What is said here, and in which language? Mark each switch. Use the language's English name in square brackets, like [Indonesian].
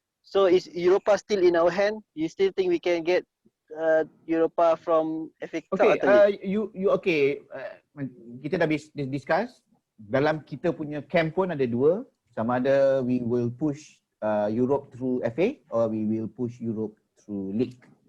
[English] So is Europa still in our hand? You still think we can get Europa from FA Cup atau [Malay] okay. Kita dah discuss. Dalam kita punya camp pun ada dua. Sama ada [English] we will push Europe through FA or we will push Europe through League.